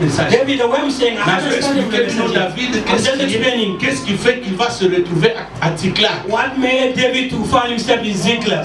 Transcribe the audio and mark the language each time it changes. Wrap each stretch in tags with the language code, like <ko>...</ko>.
<en>David, the way I'm saying, I understand</en> <fr>David, qu'est-ce qui fait qu'il va se retrouver à Ziklag?</fr> <en>What made David to find himself in Ziklag?</en>